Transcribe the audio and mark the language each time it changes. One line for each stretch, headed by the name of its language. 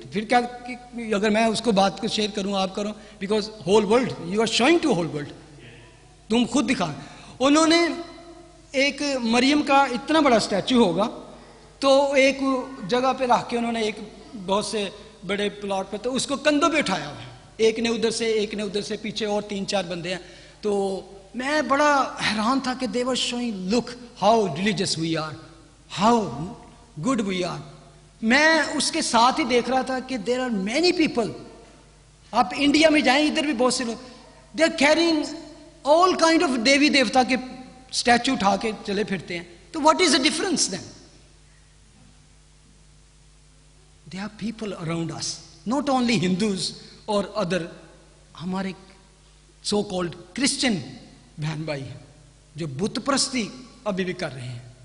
Urdu: پھر کیا اگر میں اس کو بات کو شیئر کروں, آپ کرو,
English: because whole world, you are showing to whole world,
Urdu: تم خود دکھا. انہوں نے ایک مریم کا اتنا بڑا اسٹیچو ہوگا تو ایک جگہ پہ رکھ کے انہوں نے ایک بہت سے بڑے پلاٹ پہ, تو اس کو کندھوں پہ اٹھایا ہوا ہے, ایک نے ادھر سے, ایک نے ادھر سے, پیچھے اور 3-4 بندے ہیں. تو میں بڑا حیران تھا کہ
English: they were showing, look how religious we are, how good we are.
Urdu: میں اس کے ساتھ ہی دیکھ رہا تھا کہ
English: there are many people,
Urdu: آپ انڈیا میں جائیں ادھر بھی بہت سے لوگ,
English: they are carrying all kind of
Urdu: دیوی دیوتا کے اسٹیچو اٹھا کے چلے پھرتے ہیں.
English: تو what is the difference then? There are people around us, not only Hindus or other,
Urdu: ہمارے
English: so called Christian
Urdu: بہن بھائی ہیں جو بت پرستی ابھی بھی کر رہے ہیں.